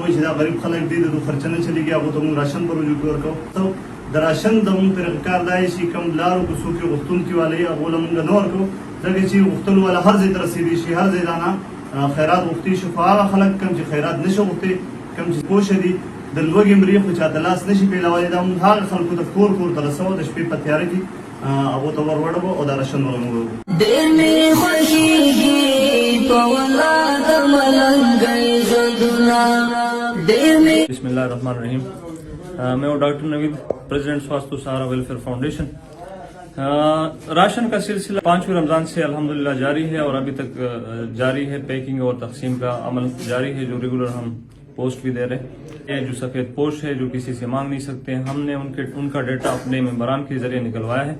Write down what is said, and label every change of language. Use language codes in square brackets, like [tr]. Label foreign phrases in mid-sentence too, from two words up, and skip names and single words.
[ps] چې دا غریب خلک دي د خرچنه چلیږي هغه ته موږ راشن پروژه ورکو د راشن د مونږ پر کار دی چې کم لارو کو څوک غوښتونکي والي هغه له مونږ نه ورکو ځکه چې غوښتل ولا هر ځای ته رسېدي شي هر ځای نه خیرات غوښتي شي خو هغه خلک کم چې خیرات نشي غوښتي کم چې پوه دي د لوږې مرې خو چا د لاس نشي پیلولی دا مونږ هغه خلکو ته کور ته رسوو د شپې په تیاره کې هغو ته ور وړو او دا راشن ور موږ ډېر مې خوښېږي په ولا د ملنګۍ ژوندونه ډېر مې [ar] بسم اللہ الرحمن الرحیم [ur] میں ہوں ڈاکٹر نوید پریزیڈنٹ سواستو سہارا ویلفیئر فاؤنڈیشن راشن کا سلسلہ 5ویں رمضان سے الحمدللہ جاری ہے اور ابھی تک جاری ہے پیکنگ اور تقسیم کا عمل جاری ہے جو ریگولر ہم پوسٹ بھی دے رہے ہیں جو سفید پوش ہے جو کسی سے مانگ نہیں سکتے ہم نے ان کا ڈیٹا اپنے ممبران کے ذریعے نکلوایا ہے